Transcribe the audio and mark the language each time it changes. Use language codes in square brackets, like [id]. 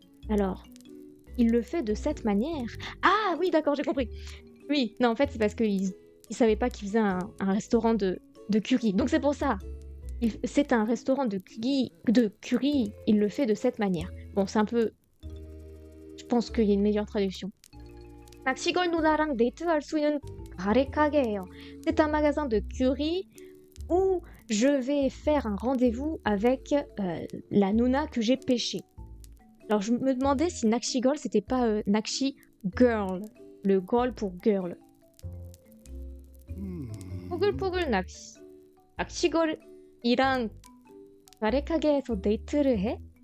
[fr] Alors, il le fait de cette manière. Ah oui, d'accord, j'ai compris. Oui, non, en fait, c'est parce qu'il savait pas qu'il faisait un restaurant de curry. Donc c'est pour ça. C'est un restaurant de curry, il le fait de cette manière. Bon, c'est un peu... Je pense qu'il y a une meilleure traduction. [ko] 낚시걸 누나랑 데이트할 수 있는 가래가게예요. [fr] C'est un magasin de curry où je vais faire un rendez-vous avec la Nuna que j'ai pêchée. Alors je me demandais si 낚시걸 c'était pas 낚시 girl, le girl pour girl. [ko] 포글포글 낚시. 낚시걸이랑 가래가게에서 데이트를 해?